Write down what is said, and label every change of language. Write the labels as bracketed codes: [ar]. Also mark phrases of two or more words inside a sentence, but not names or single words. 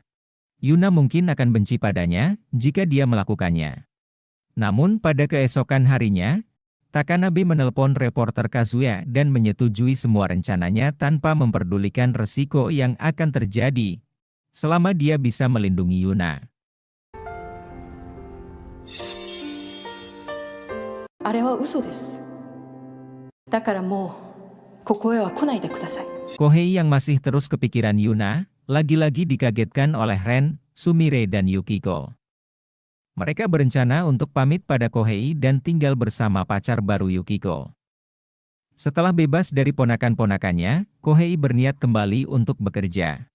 [id] Yuna mungkin akan benci padanya jika dia melakukannya. Namun pada keesokan harinya, Takanabe menelpon reporter Kazuya dan menyetujui semua rencananya tanpa memperdulikan resiko yang akan terjadi selama dia bisa melindungi Yuna. [ja] あれは嘘です。だからもうここへは来ないでください。 [id] Kohei yang masih terus kepikiran Yuna, lagi-lagi dikagetkan oleh Ren, Sumire dan Yukiko. Mereka berencana untuk pamit pada Kohei dan tinggal bersama pacar baru Yukiko. Setelah bebas dari ponakan-ponakannya, Kohei berniat kembali untuk bekerja.